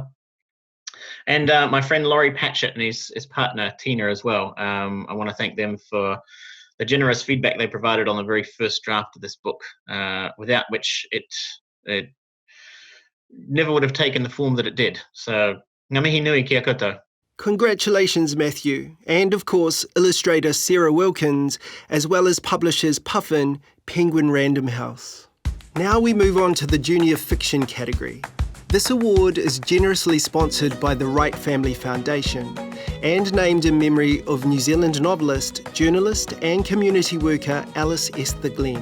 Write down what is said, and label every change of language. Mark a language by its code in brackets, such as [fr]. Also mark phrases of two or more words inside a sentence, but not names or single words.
[en] And my friend Laurie Patchett and his partner Tina as well. I want to thank them for the generous feedback they provided on the very first draft of this book, without which it never would have taken the form that it did. So, [mi] ngā mihi nui kia koutou. [en] Congratulations, Matthew, and of course, illustrator Sarah Wilkins, as well as publishers Puffin, Penguin Random House. Now we move on to the junior fiction category. This award is generously sponsored by the Wright Family Foundation and named in memory of New Zealand novelist, journalist and community worker Alice Esther Glen.